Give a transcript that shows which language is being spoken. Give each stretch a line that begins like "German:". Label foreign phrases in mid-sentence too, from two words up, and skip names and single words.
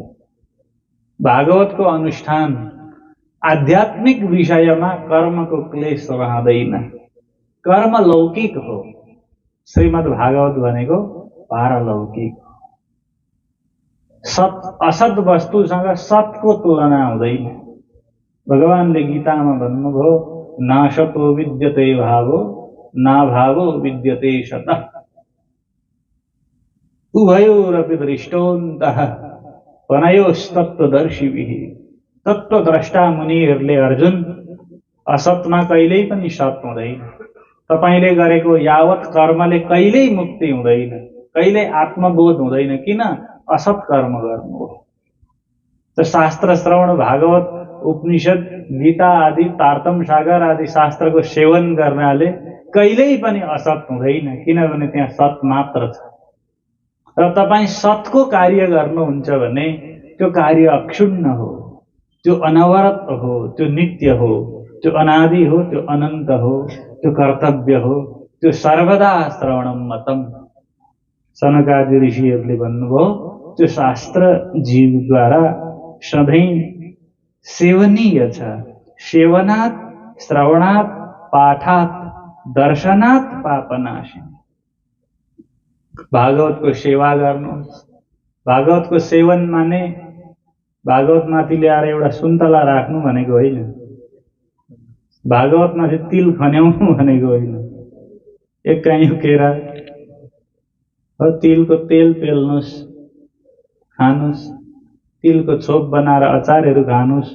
Nepali: भागवतको अनुष्ठान आध्यात्मिक विषयमा कर्मको क्लेश रहँदैन। कर्म लौकिक हो। श्रीमद् भागवत भनेको पारलौकिक। सत असत वस्तुसँग सतको तुलना हुँदैन। भगवानले गीतामा भन्नुभयो
Sanskrit: नाशतो विद्यते भावो, नाभावो विद्यते सतः, उभयोरपि दृष्टोऽन्तः पनयोस्तत्त्वदर्शिभिः।
Nepali: तत्त्वद्रष्टा मुनिहरूले अर्जुन असतमा कहिल्यै पनि सत हुँदैन। तपाईले गरेको यावत कर्मले कहिल्यै मुक्ति हुँदैन, कहिल्यै आत्मबोध हुँदैन। किन? असत कर्म गर्नु हो। त शास्त्र श्रवण, भागवत, उपनिषद, गीता आदि, तारतम सागर आदि शास्त्रको सेवन गर्नाले कहिल्यै पनि असत हुँदैन, किनभने त्यहाँ सत मात्र छ। र तपाईँ सतको कार्य गर्नुहुन्छ भने त्यो कार्य अक्षुण्ण हो, त्यो अनवरत हो, त्यो नित्य हो, त्यो अनादि हो, त्यो अनन्त हो, त्यो कर्तव्य हो, त्यो
Sanskrit: सर्वदा श्रवणम मतम।
Nepali: सनकादि ऋषिहरूले भन्नुभयो त्यो शास्त्र जीवद्वारा सधैँ सेवनीय छ।
Sanskrit: सेवनात्, श्रवणात्, पाठात्, दर्शनात् पापनाशिनी।
Nepali: भागवतको सेवा गर्नुहोस्। भागवतको सेवन माने भागवतमाथि ल्याएर एउटा सुन्तला राख्नु भनेको होइन। भागवतमाथि तिल खन्याउनु भनेको होइन। एक काइयो केरा तिलको तेल पेल्नुहोस्, खानुहोस्, तिलको छोप बनाएर अचारहरू खानुहोस्।